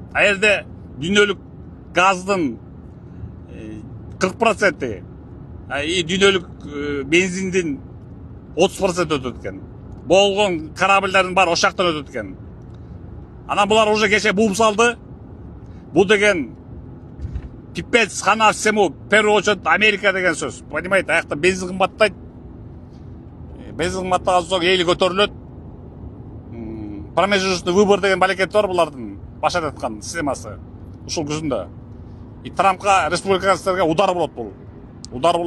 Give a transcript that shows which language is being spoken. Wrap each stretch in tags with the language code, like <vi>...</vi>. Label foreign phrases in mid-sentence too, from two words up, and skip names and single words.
<ky>А жерде дүйнөлүк газдын 40%, дүйнөлүк бензиндин 30% өтөт экен. Болгон корабльдардын баары ошактан өтөт экен. Анан булар уже кече бууп салды. Бул деген</ky> <ru>пипец хана всему, в первую очередь Америка</ru> <ky>деген сөз. Понимаете, аякта бензин кымбаттайт. Бензин кымбаттаган соң эли көтөрүлөт.</ky> <ru>Промежуточный выбор</ru> <ky>деген балекет бар булардын башат аткан системасы. Ушул күзүндө. И Трампка, республиканцыларга удар болот бул.</ky>